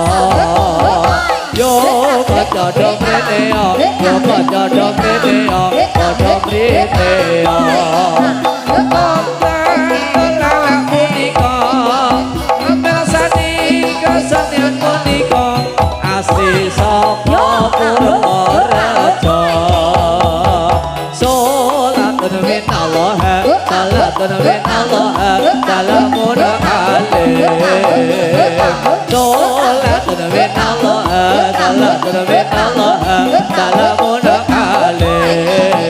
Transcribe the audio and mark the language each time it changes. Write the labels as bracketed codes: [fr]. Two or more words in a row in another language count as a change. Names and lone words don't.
[jv] Yo banjodok rene yo, yo banjodok rene yo, ono rene yo. Kesenian punika asli saka Purworejo. [ar] صلاة من الله، صلاة من الله، سلام عليك. صلاة من الله، صلاة من الله, سلام عليك.